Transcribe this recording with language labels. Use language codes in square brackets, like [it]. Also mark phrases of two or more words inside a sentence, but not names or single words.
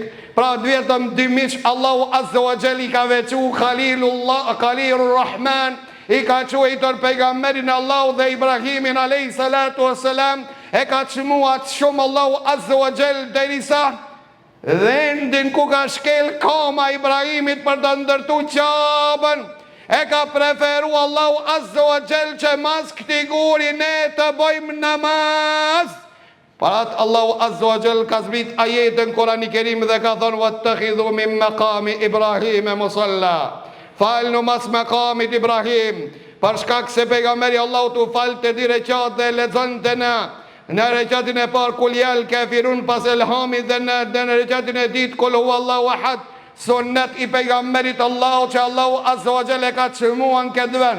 [sq] Pra vetëm dy miq [ar] الله عز وجل [sq] i ka veçu Khalilur Rahman, i ka quajtur pejgamberin Allahu dhe Ibrahimin [ar] عليه الصلاة والسلام, [sq] e ka çmuar shumë [ar] الله عز وجل [sq] derisa vendin ku ka shkel koma Ibrahimit për të ndërtu Qabën, e ka preferu Allahu Azza wa Jalla që mas këti guri ne të bëjmë namaz. Parat [ar] الله عز وجل [sq] ka zbrit ajetën Kur'ani Kerim dhe ka thonë [ar] واتخذوا من مقام إبراهيم مصلى. [sq] Falnu mas maqamit Ibrahim, për shkak se pejgamberi Allahu tu falte di reqat dhe lexonte në reqatin e parë [ar] قل يا الكافرون [sq] pas elhamit dhe në reqatin e ditë [ar] قل هو الله أحد, [sq] sunnet i pejgamberit Allahu që [ar] الله عز وجل [sq] ka çmuan këtë vend.